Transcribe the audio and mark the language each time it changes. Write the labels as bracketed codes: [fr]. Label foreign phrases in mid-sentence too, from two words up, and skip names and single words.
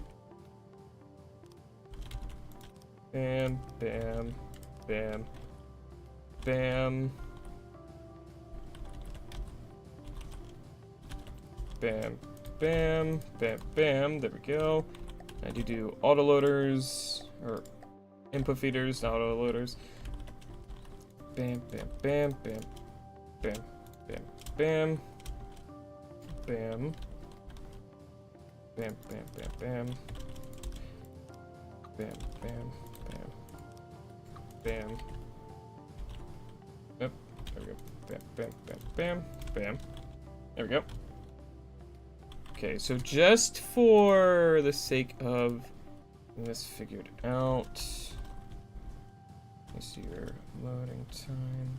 [en] Bam, bam, bam, bam. Bam, bam, bam, bam. There we go. I do autoloaders, or input feeders, not autoloaders. Bam, bam, bam, bam, bam, bam, bam, bam, bam, bam, bam, bam, bam, bam, bam, bam. Yep, there we go. Bam, bam, bam, bam, bam. There we go. Okay, so just for the sake of getting this figured out, let's see your loading time.